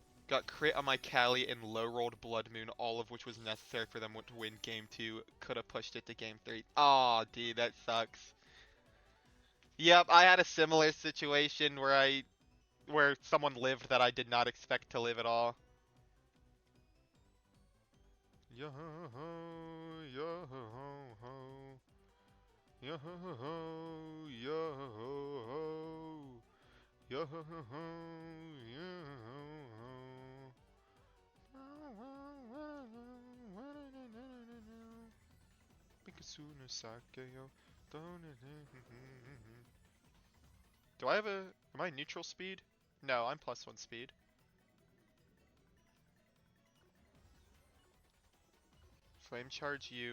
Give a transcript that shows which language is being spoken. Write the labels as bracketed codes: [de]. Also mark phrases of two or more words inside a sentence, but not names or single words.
[en] Got crit on my Callie and low rolled Blood Moon, all of which was necessary for them to win game 2. Could have pushed it to game 3. Aw, dude, that sucks. Yep, I had a similar situation where someone lived that I did not expect to live at all. Yo ho, yo ho, yo ho, yo ho, yo ho, yo Do I have a... Am I neutral speed? No, I'm +1 speed. Flame charge you.